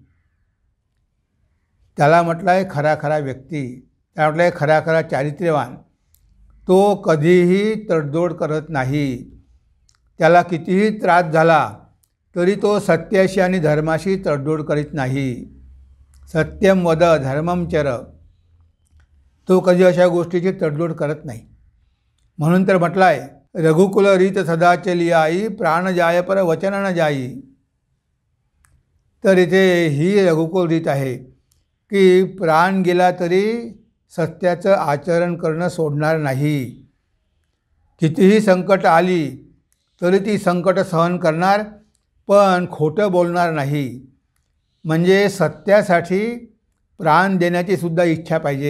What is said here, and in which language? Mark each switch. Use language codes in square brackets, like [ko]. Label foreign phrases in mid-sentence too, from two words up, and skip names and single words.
[mr] त्याला म्हटलं आहे खरा खरा व्यक्ती, त्याला म्हटलं आहे खरा खरा चारित्र्यवान. तो कधीही तडजोड करत नाही. त्याला कितीही त्रास झाला तरी तो सत्याशी आणि धर्माशी तडजोड करीत नाही. [sa] सत्यम वद धर्मम चर, [mr] तो कधी अशा गोष्टीची तडजोड करत नाही. म्हणून तर म्हटलं आहे, [hi] रघुकुल रीत सदा चली आई, प्राण जाय पर वचन न जाई. [mr] तर इथे ही रघुकुल रीत आहे की प्राण गेला तरी सत्याचं आचरण करणं सोडणार नाही. कितीही संकट आली तरी ती संकट सहन करणार, पण खोटं बोलणार नाही. म्हणजे सत्यासाठी प्राण देण्याची सुद्धा इच्छा पाहिजे.